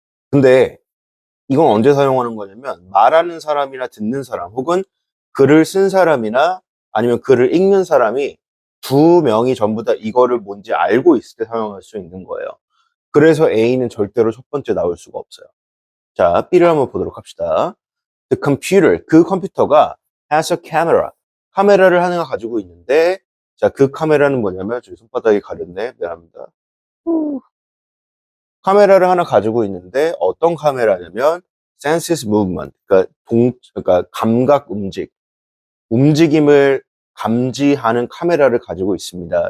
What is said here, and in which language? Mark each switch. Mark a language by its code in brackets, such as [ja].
[ko] 근데 이건 언제 사용하는 거냐면 말하는 사람이나 듣는 사람 혹은 글을 쓴 사람이나 아니면 글을 읽는 사람이 두 명이 전부 다 이거를 뭔지 알고 있을 때 사용할 수 있는 거예요. 그래서 A는 절대로 첫 번째 나올 수가 없어요. 자, B를 한번 보도록 합시다. [en] The computer, [ko] 그 컴퓨터가 [en] has a camera. [ko] 카메라를 하나 가지고 있는데, 자, 그 카메라는 뭐냐면, 저기 손바닥이 가렸네. 미안합니다. 카메라를 하나 가지고 있는데, 어떤 카메라냐면, [en] senses movement. [ko] 그러니까 감각 움직임을 감지하는 카메라를 가지고 있습니다.